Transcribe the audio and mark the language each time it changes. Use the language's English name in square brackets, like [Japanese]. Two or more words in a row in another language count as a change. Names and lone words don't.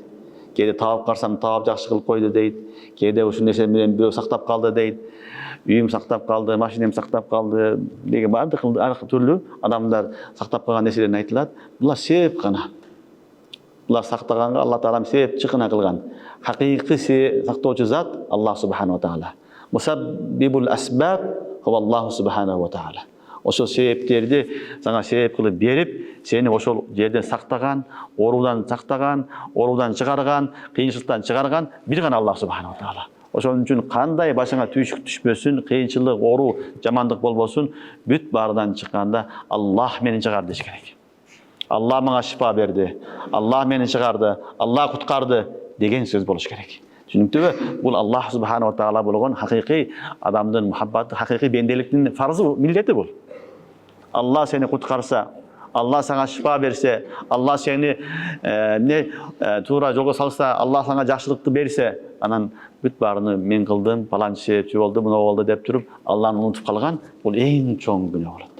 [Kyrgyz] Кейде таап карсам, таап жакшы кылып койду дейт. Кейде ушул нерсе менен бирөө сактап калды дейт. Үйүм сактап калды, машинем сактап калды деген баардык түрлүү адамдар сактап калган нерселерин айтылат. Булар себеп гана. Булар сактаганга Алла Таала себеп чыкына кылган. Хакыйкый сактоочу зат [Arabic] الله سبحانه وتعالى. مسبب الأسباب هو الله سبحانه وتعالى. [Kyrgyz] Ошол себептерди сага себеп кылып берип, сени ошол жерден сактаган, оруудан сактаган, оруудан чыгарган, кыйынчылыктан чыгарган бир гана [Arabic] الله سبحانه وتعالى. [Kyrgyz] Ошон үчүн кандай башыңа түйшүк түшпөсүн, кыйынчылык, оруу, жамандык болбосун, бүт баарынан чыкканда Аллах мени чыгарды деш керек. Аллах мага шифа берди, Аллах мени чыгарды, Аллах куткарды деген сөз болуш керек. Түшүнүктүбү? Бул [Arabic] الله سبحانه وتعالى [Kyrgyz] болгон хакыйкый адамдын мухаббаты, хакыйкый бенделиктин фарзы, милдети бул. Аллах сени куткарса, Аллах сага шифа берсе, Аллах сени туура жолго салса, Аллах сага жакшылыкты берсе, анан бүт баарыны мен кылдым, паланчы себепчи болду, мына болду деп туруп, Алланы унутуп калган, бул эң чоң күнөө болот.